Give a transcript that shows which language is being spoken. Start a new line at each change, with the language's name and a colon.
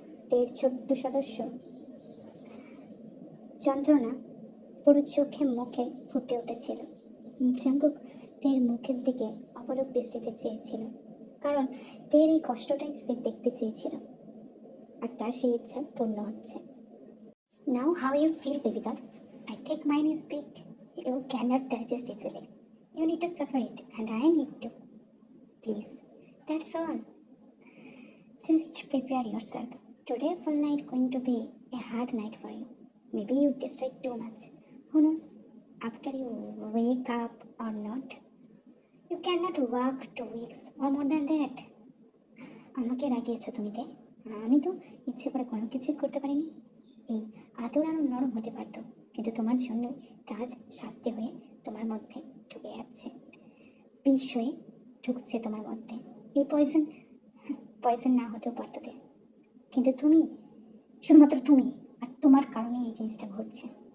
Bangla: তের ছোট্ট সদস্য যন্ত্রণা পুরো চোখে মুখে ফুটে উঠেছিল। জাঙ্কুক তের মুখের দিকে অপলক দৃষ্টিতে চেয়েছিল, কারণ তের এই কষ্টটাই সে দেখতে চেয়েছিল, আর তার সেই ইচ্ছা পূর্ণ হচ্ছে।
English: Now how you feel baby girl? I think mine is big. You cannot digest easily. You need to suffer it, and I need to. Please, that's all. Just prepare yourself. Today full night going to be a hard night for you. Maybe you destroyed too much. Who knows? After you wake up or not. You cannot work 2 weeks or more than that.
Bangla: আমাকে রাগিয়েছো তুমি তে। আমি তো ইচ্ছে করে কোনো কিছুই করতে পারিনি। এই আদর আরো নরম হতে পারতো, কিন্তু তোমার জন্য কাজ শাস্তি হয়ে তোমার মধ্যে ঢুকে যাচ্ছে, বিষ হয়ে ঢুকছে তোমার মধ্যে। এই পয়জন পয়জন না হতেও পারতো তে, কিন্তু তুমি, শুধুমাত্র তুমি, আর তোমার কারণে এই জিনিসটা ঘটছে।